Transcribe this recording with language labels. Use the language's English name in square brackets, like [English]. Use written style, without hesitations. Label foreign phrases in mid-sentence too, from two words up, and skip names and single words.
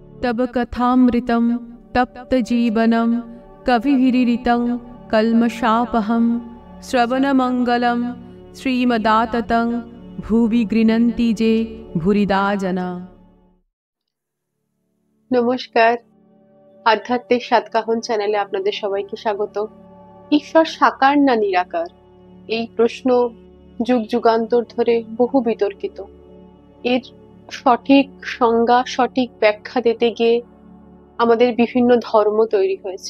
[Sanskrit] तब कथामृतं तप्त जीवनं कविभिरीरितं कल्मषापहं श्रवणमंगलं श्रीमदाततं भुवि गृह्णन्ति जे भूरिदा जना। [Bangla] নমস্কার, আধ্যাত্মিক সাতকাহন চ্যানেলে আপনাদের সবাইকে স্বাগত। ঈশ্বর সাকার না নিরাকার, এই প্রশ্ন যুগ যুগান্তর ধরে বহু বিতর্কিত। এর সঠিক সংজ্ঞা, সঠিক ব্যাখ্যা দিতে গিয়ে আমাদের বিভিন্ন ধর্ম তৈরি হয়েছে।